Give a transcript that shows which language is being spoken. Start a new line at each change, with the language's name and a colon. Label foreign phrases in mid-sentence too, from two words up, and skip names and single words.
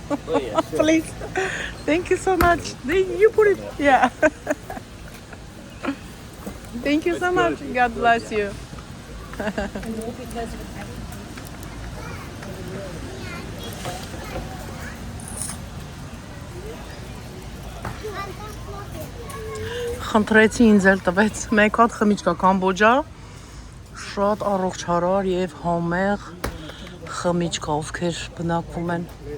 English: Oh, yeah, sure. Please. Thank you so much. You put it. Yeah. Thank you so much. God bless you.
Armenian: Խնդրեցի ինձ էլ տվեց մեկ հատ խմիչք կամբոջա շատ առողջարար եւ համեղ խմիչք ովքեր բնակվում են